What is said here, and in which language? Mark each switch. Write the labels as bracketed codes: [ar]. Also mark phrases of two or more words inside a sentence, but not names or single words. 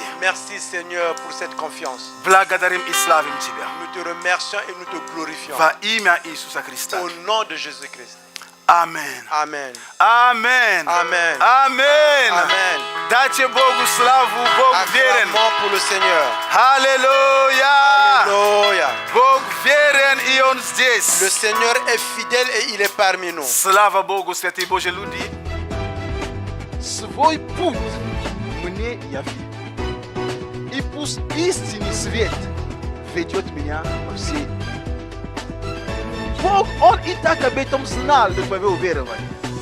[fr] Merci Seigneur pour cette confiance. [ru] Благодарим и славим Тебя. [fr] Nous te remercions et nous te glorifions. [ru] Во имя Иисуса Христа. [fr] Au nom de Jésus-Christ. [ru] Аминь. [fr] Amen. [ru] Аминь. [fr] Amen. [ru] Аминь. [fr] Amen. [ru] Дайте Богу славу, Бог верен. [fr] Acclamons pour le Seigneur. [ru] Аллилуйя. [fr] Alléluia. [ru] Бог верен, и Он [fr] Le [ru] здесь. [fr] Seigneur est fidèle et il est parmi nous. [ru] Слава Богу, святые Божьи люди. Свой путь мне яви. И пусть истинный свет ведет меня по всей. Бог, Он и так об этом знал, до твоего уверования.